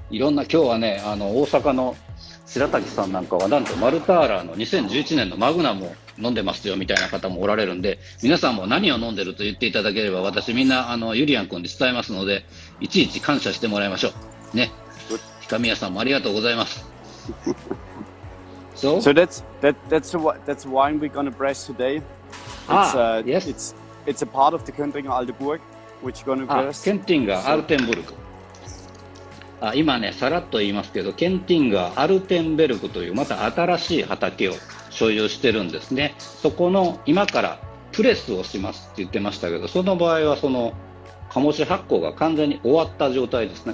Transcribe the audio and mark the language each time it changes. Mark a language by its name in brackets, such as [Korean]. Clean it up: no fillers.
[Japanese] いろんな、今日はね、大阪の白滝さんなんかは、なんとマルターラーの2011年のマグナムを飲んでますよみたいな方もおられるんで、皆さんも何を飲んでると言っていただければ、私みんな、ユリアン君に伝えますので、いちいち感謝してもらいましょう。ね。ひかみやさんもありがとうございます。 [English] So that's the wine we're gonna press today. Yes. It's a part of the Kentringer Altenburg, which you're gonna press. [Japanese] ケンティンガー、アルテンブルク。今ね、さらっと言いますけど、ケンティンガー、アルテンベルクというまた新しい畑を所有してるんですね。そこの今からプレスをしますって言ってましたけど、その場合はその醸し発酵が完全に終わった状態ですね。